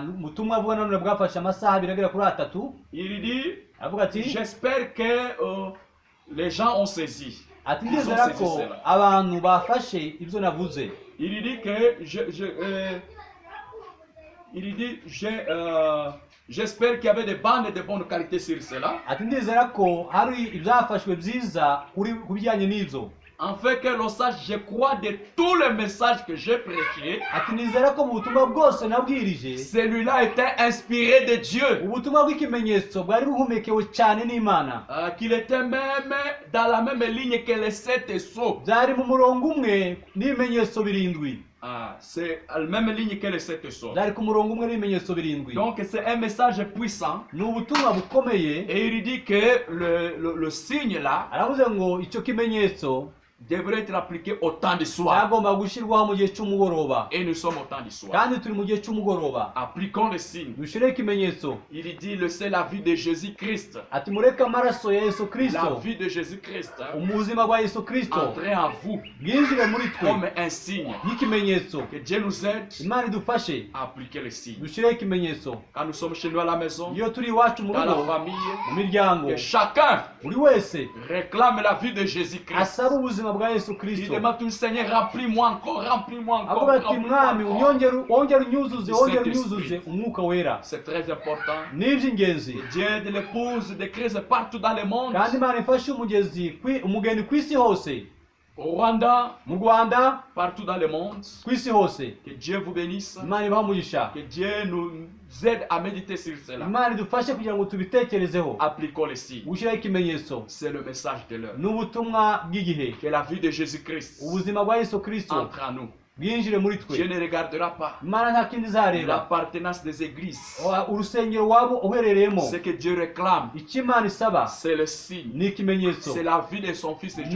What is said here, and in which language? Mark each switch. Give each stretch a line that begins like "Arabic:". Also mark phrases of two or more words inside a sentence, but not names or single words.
Kinyarwanda: ubutumwa avuga nanone bwafashe amasaha abiri agera kuri 3.
French: Il dit,
Kinyarwanda: Aravuga ati
French: j'espère que les gens ont saisi.
Kinyarwanda: ati
French: Ils ont
Kinyarwanda: ndizera
French: saisi
Kinyarwanda: ko
French: cela.
Kinyarwanda: abantu bafashe ibyo navuze.
French: Il dit que il dit j'espère qu'il y avait des bandes de bonne qualité sur cela.
Kinyarwanda: Ati ndizera ko hari ibyafashwe byiza ku bijyanye n'ibyo.
French: En fait que l'on sache, je crois de tous les messages que j'ai prêchés,
Kinyarwanda: Ati nizera ko mu butumwa bwose nabwirije,
French: celui-là était inspiré de Dieu.
Kinyarwanda: ubutumwa bw'ikimenyetso bwari buhumekewe cyane n'Imana.
French: Qu'il était même dans la même ligne que les 7 sceaux.
Kinyarwanda: Byari mu murongo umwe n'ibimenyetso birindwi.
French: C'est la même ligne que les 7 sceaux.
Kinyarwanda: Byari ku murongo umwe n'ibimenyetso birindwi.
French: Donc c'est un message puissant.
Kinyarwanda: Ni ubutumwa bukomeye.
French: Et il dit que le signe là,
Kinyarwanda: Aravuze ngo icyo kimenyetso
French: devrait être appliqué au temps du soir.
Kinyarwanda: yagomba gushyirwaho mu gihe cy'umugoroba,
French: Et nous sommes au temps du soir.
Kinyarwanda: kandi turi mu gihe cy'umugoroba.
French: Appliquons le signe.
Kinyarwanda: Dushyire ikimenyetso
French: Il dit, le c'est la vie de Jésus-Christ.
Kinyarwanda: ati mureke amaraso ya Yesu
French: La Kristo, vie de Jésus-Christ
Kinyarwanda: ubuzima bwa Yesu Kristo
French: entrer en vous
Kinyarwanda: bwinjire muri twe
French: comme un signe.
Kinyarwanda: nk'ikimenyetso.
French: Que Dieu nous aide
Kinyarwanda: Imana idufashe
French: à appliquer le signe.
Kinyarwanda: dushyire ikimenyetso
French: Quand nous sommes chez nous à la maison,
Kinyarwanda: iyo turi iwacu mu
French: dans la
Kinyarwanda: rugo,
French: famille,
Kinyarwanda: mu miryango,
French: que chacun
Kinyarwanda: buri wese
French: réclame la vie de Jésus-Christ.
Kinyarwanda: asaba ubuzima bwa Yesu
French: Il Kristo, demande tout, Seigneur, remplis-moi encore, remplis-moi encore.
Kinyarwanda: avuga ati
French: remplis-moi
Kinyarwanda: mwami
French: encore.
Kinyarwanda: wongere unyuzuze umwuka wera.
French: C'est très important.
Kinyarwanda: Ni iby'ingenzi,
French: Dieu aide l'épouse de crise partout dans le monde.
Kinyarwanda: kandi Imana ifashe umugeni ku isi hose,
French: Au Rwanda,
Kinyarwanda: mu Rwanda,
French: partout dans le monde.
Kinyarwanda: ku isi hose.
French: Que Dieu vous bénisse.
Kinyarwanda: Imana ibahe umugisha,
French: Que Dieu nous aide à méditer sur cela.
Kinyarwanda: Imana idufashe kugira ngo tubitekerezeho.
French: Appliquons les signes.
Kinyarwanda: Gushyiraho ikimenyetso
French: C'est le message de l'heure.
Kinyarwanda: ni ubutumwa bw'igihe.
French: Que la vie de Jésus-Christ
Kinyarwanda: Ubuzima bwa Yesu Kristo
French: entre en nous.
Kinyarwanda: bwinjire muri
French: Dieu
Kinyarwanda: twe.
French: ne regardera pas
Kinyarwanda: Imana nta kindi izareba
French: l'appartenance des églises.
Kinyarwanda: urusengero waba uherereyemo.
French: Ce que Dieu réclame,
Kinyarwanda: Icyo Imana isaba
French: c'est le signe.
Kinyarwanda: ni ikimenyetso,
French: C'est la vie de son fils de